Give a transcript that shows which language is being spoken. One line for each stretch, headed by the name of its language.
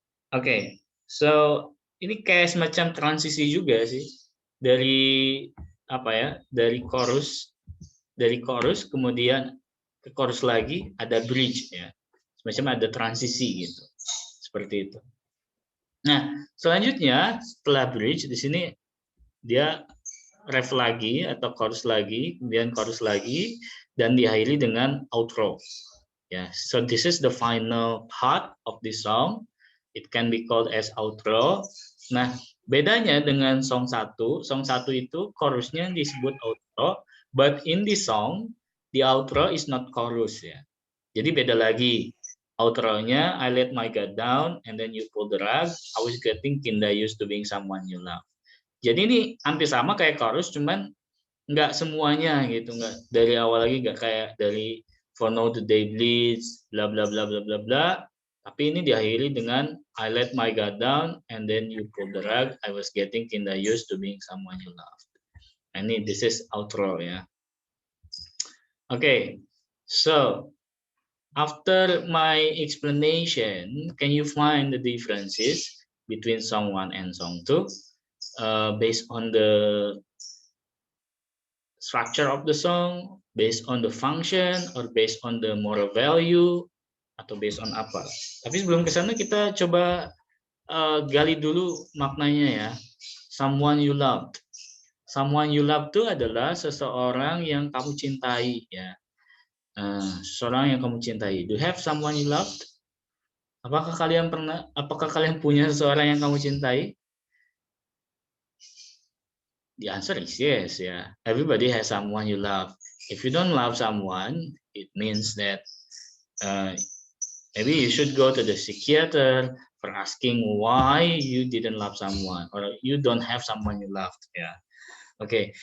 Indonesian: Oke, so ini kayak semacam transisi juga sih dari apa ya, dari chorus kemudian ke chorus lagi ada bridge ya, semacam ada transisi gitu, seperti itu. Nah, selanjutnya setelah bridge di sini dia ref lagi atau chorus lagi, kemudian chorus lagi dan diakhiri dengan outro.
English: Ya, so this is the final part of the song. It can be called as outro.
Indonesian: Nah, bedanya dengan song 1 itu chorusnya disebut outro,
English: but in this song the outro is not chorus
Indonesian: ya. Jadi beda lagi.
English: Outro-nya I let my guard down and then you pull the rug. I was getting kinda used to being someone you love.
Indonesian: Jadi ini hampir sama kayak chorus, cuman nggak semuanya gitu, nggak dari awal lagi, nggak kayak dari For Now the Day Bleeds, bla bla bla bla bla bla. Tapi ini diakhiri dengan
English: I let my guard down and then you pull the rug. I was getting kinda used to being someone you loved.
Indonesian: Nah, ini
English: this is outro ya. Okay, so after my explanation, can you find the differences between song 1 and song 2 based on the structure of the song, based on the function, or based on the moral value, atau based on apa?
Indonesian: Tapi sebelum ke sana kita coba gali dulu maknanya ya.
English: Someone you loved. Someone you love
Indonesian: itu adalah seseorang yang kamu cintai ya. Seseorang yang kamu cintai.
English: Do you have someone you loved?
Indonesian: Apakah kalian punya seseorang yang kamu cintai?
English: The answer is yes, yeah. Everybody has someone you love. If you don't love someone, it means that maybe you should go to the psychiater for asking why you didn't love someone or you don't have someone you loved. Yeah. Okay.